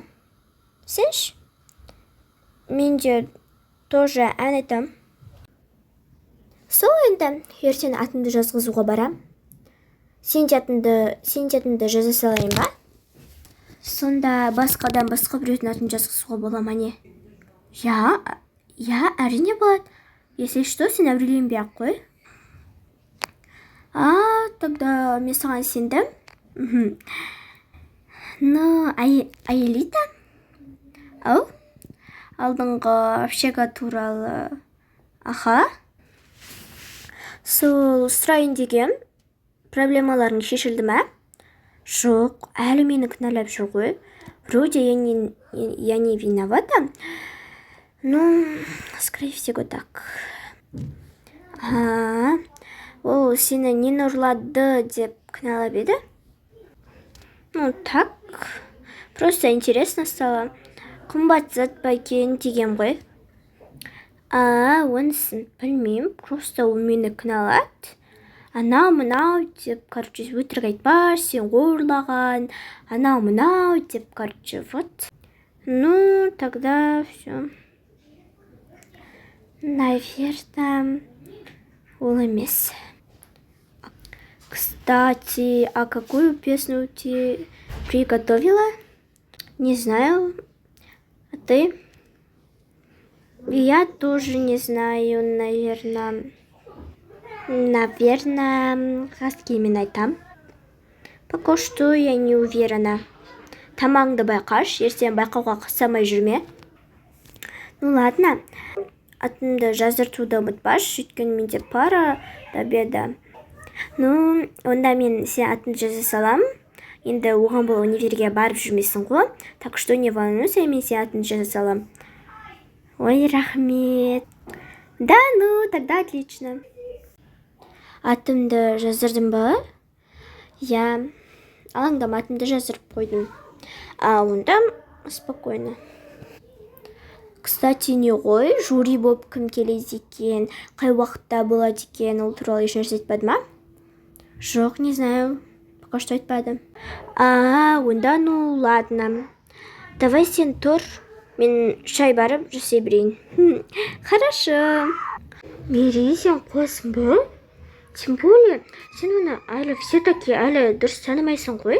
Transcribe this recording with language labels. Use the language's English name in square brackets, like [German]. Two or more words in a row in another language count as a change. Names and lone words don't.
[Kazakh] Сен ше? Мен де тоже ән айтам. Сол енді ертең атымды жазғызуға барам. Сен де атымды жаза салайын ба? Сонда басқадан басқа біреудің атын жазғызуға бола ма не? Я, әрине болады. [Russian] Если что, [Kazakh] сен әуреленбей-ақ қой. Тогда мен саған сендім. Аэлита? Ау? Алдыңғы общага туралы. Сол сұрайын деген проблемаларың шешілді ме? Жоқ, әлі мені кінәлап жүр ғой. [Russian] Вроде я не виновата. Скорее всего так. [Kazakh] Ол сені нені ұрлады деп кінәлап еді? [Russian] Так. Просто интересно стало. [Kazakh] Қымбат зат па екен деген ғой. Онысын білмеймін. Просто ол мені кінәлады. Анау-мынау деп, өтірік айтпа, сен ұрлаған. Анау-мынау деп, [Russian] вот. Тогда все. Наверное, [Kazakh] ол емес. [Russian] Кстати, какую песню ты приготовила? Не знаю. А ты? Я тоже не знаю, наверное, какими айтам. Пока что я не уверена. [Kazakh] Тамаңды байқаш, ертең байқауға қысамай жүрме. [Russian] Ладно. [Kazakh] Атымды жаздыртуды ұмытпаш, өйткені менде пара табеді. Онда мен сен атымды жаза салам. Енді оған бұл универге барып жүрмесің ғой. [Russian] Так что не волнуйся, [Kazakh] мен сен атымды жаза салам. Ой, рахмет. [Russian] Да, тогда отлично. [Kazakh] Атымды жаздырдым ба? Я алаңдам, атымды жаздырып қойдым. Онда спокойно. Кстати, не ғой, жюри болып кім келеді екен, қай уақытта болады екен, ол туралы еш нәрсе айтпады ма? Жоқ, [Russian] не знаю, пока что айтпады. [Kazakh] Онда, ладно. Давай сен тұр, мен шай барып жасай берейін. Хорошо. Мери, сен қосың ба? Тем более, сен оны әлі все-таки әлі дұрыс танымайсың ғой.